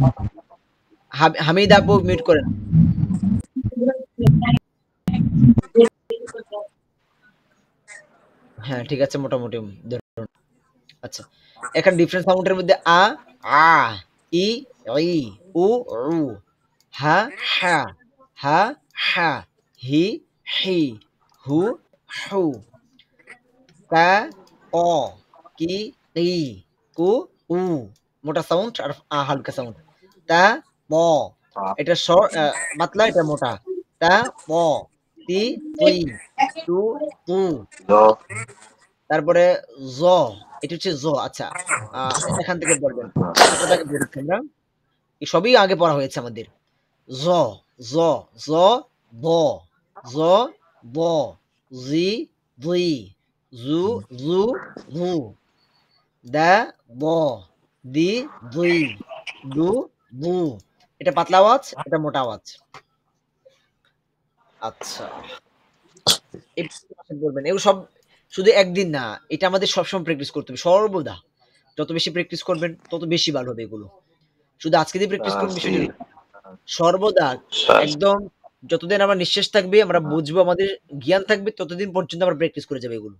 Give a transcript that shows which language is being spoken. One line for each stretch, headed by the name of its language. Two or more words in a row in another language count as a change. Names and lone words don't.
Bangla: হামিদ আপু মিউট করেন। হ্যাঁ ঠিক আছে, মোটামুটি ধরুন। আচ্ছা, এখানে ডিফারেন্ট সাউন্ডের মধ্যে আ আ, ই ই, উ উ, হা হা, হা হা, হি হি, হু হু, কা ক, কি কি, কু উ, মোটা সাউন্ড আর হালকা সাউন্ড। তা ব, এটা পাতলা, এটা মোটা। তা ব, তি তুই, তু তু। তারপরে জ, এটা হচ্ছে জ। আচ্ছা, এখান থেকে পড়বেন, ছোট থেকে পড়েছি আমরা, এই সবই আগে পড়া হয়েছে আমাদের। জ জ জ, ব জ ব, জি দুই, জু জু জু, দা ব, দি দুই, দু দু। এটা পাতলা আওয়াজ, এটা মোটা আওয়াজ। আচ্ছা, বলবেন এগুলো সব শুধু একদিন না, এটা আমাদের সবসময় প্র্যাকটিস করতে হবে সর্বদা। যত বেশি প্র্যাকটিস করবেন তত বেশি ভালো হবে এগুলো। শুধু আজকে দিয়ে প্র্যাকটিস করবেন বিষয়টা না, সর্বদা একদম যতদিন আমার নিঃশ্বাস থাকবে, আমরা বুঝবো, আমাদের জ্ঞান থাকবে, ততদিন পর্যন্ত আমরা প্র্যাকটিস করে যাবে এগুলো।